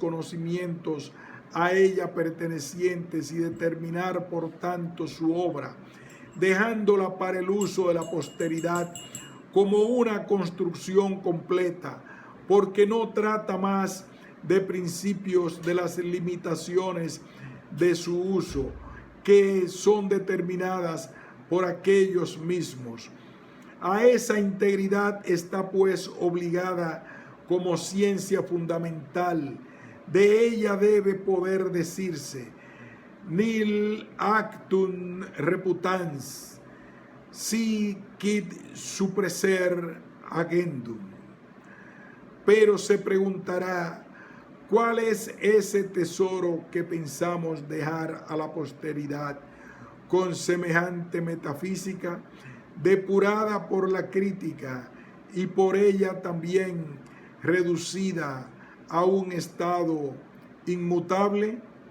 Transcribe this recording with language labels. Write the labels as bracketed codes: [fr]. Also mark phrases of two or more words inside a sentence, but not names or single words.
[es] conocimientos a ella pertenecientes y determinar por tanto su obra, dejándola para el uso de la posteridad como una construcción completa, porque no trata más de principios de las limitaciones de su uso, que son determinadas por aquellos mismos. A esa integridad está pues obligada como ciencia fundamental. De ella debe poder decirse [la] nil actum reputans, si quid suppresser agendum. [es] Pero se preguntará, ¿cuál es ese tesoro que pensamos dejar a la posteridad con semejante metafísica, depurada por la crítica y por ella también reducida a un estado inmutable?